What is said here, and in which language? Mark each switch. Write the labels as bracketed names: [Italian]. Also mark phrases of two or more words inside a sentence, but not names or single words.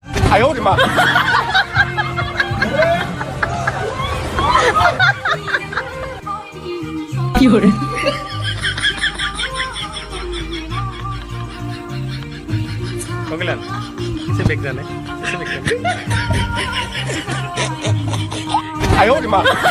[Chinese] 哎呦我的妈！有人。 [Indonesian] Bodokalyan, bisa background ya? Bisa background. [Chinese] 哎呦我的妈！